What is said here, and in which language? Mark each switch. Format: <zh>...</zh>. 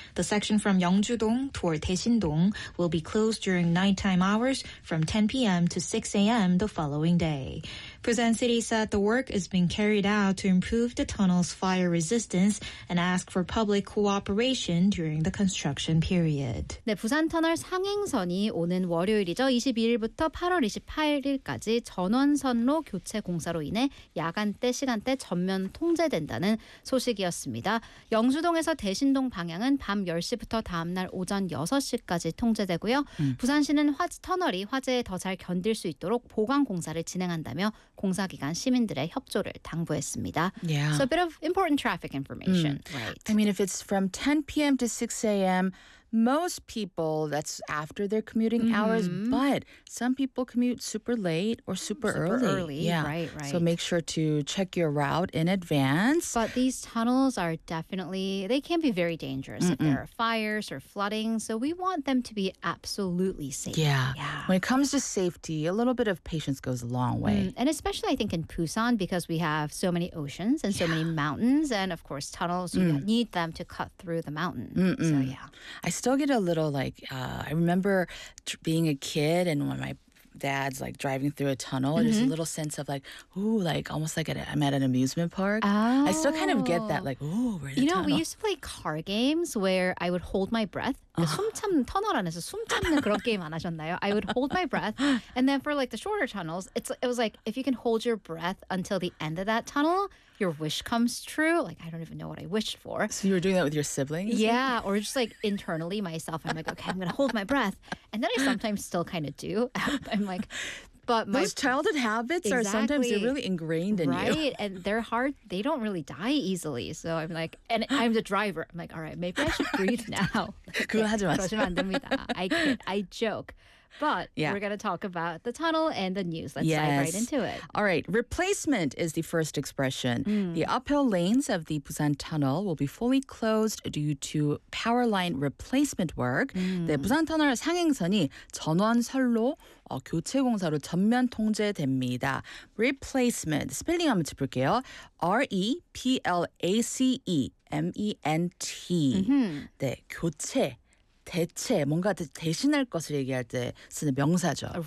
<en>The section from Yeongju-dong toward Daesin-dong will be closed during nighttime hours from 10 p.m. to 6 a.m. the following day. Busan City said the work is being carried out to improve the tunnel's fire resistance and ask for public cooperation during the construction period.</en> <ko>네, 부산 터널 상행선이 오는 월요일이죠. 22일부터 8월 28일까지 전원선로 교체 공사로 인해 야간대 시간대 전면 통제된다는 소식이었습니다. 영주동에서 대신동 방향은 밤 10시부터 다음날 오전 6시까지 통제되고요. 부산시는 터널이 화재에 더 잘 견딜 수 있도록 보강 공사를 진행한다며 공사 기간 시민들의 협조를 당부했습니다.</ko> <en>Yeah. So a bit of important traffic information. Right. I mean, if it's from 10 p.m. to 6 a.m., most people, that's after their commuting hours, but some people commute super late or super early. Yeah. Right, right. So make sure to check your route in advance. But these tunnels are definitely, they can be very dangerous if there are fires or flooding. So we want them to be absolutely safe. Yeah. Yeah. When it comes to safety, a little bit of patience goes a long way. Mm. And especially, I think, in Busan, because we have so many oceans and so many mountains and, of course, tunnels, you need them to cut through the mountain. Mm-mm. So, yeah. I still get a little like, I remember being a kid and when my dad's like driving through a tunnel, there's a little sense of like, ooh, like almost like I'm at an amusement park. Oh. I still kind of get that like, ooh, we're in a tunnel. You know, we used to play car games where I would hold my breath.</en> <ko>숨 참는, 터널 안에서 숨 참는 그런 게임 안 하셨나요?</ko> <en>I would hold my breath. And then for like the shorter tunnels, it was like, if you can hold your breath until the end of that tunnel, your wish comes true. Like, I don't even know what I wished for. So you were doing that with your siblings? Yeah, or just like internally myself. I'm like, okay, I'm going to hold my breath. And then I sometimes still kind of do. I'm like... But those childhood habits are sometimes really ingrained in you. Right, and they're hard. They don't really die easily. So I'm like, and I'm the driver. I'm like, all right, maybe I should breathe now.</en> <ko>그거 하지 마세요.</ko> <en>I joke. But we're going to talk about the tunnel and the news. Let's dive right into it. All right. Replacement is the first expression. The uphill lanes of the Busan Tunnel will be fully closed due to power line replacement work.</en> <ko>네, 부산 터널 상행선이 전원선로 교체 공사로 전면 통제됩니다. Replacement. 스펠링 한번 짚을게요. R-E-P-L-A-C-E-M-E-N-T. Mm-hmm. 네, 교체. 대체, 뭔가 대신할 것을 얘기할 때 쓰는 명사죠.</ko>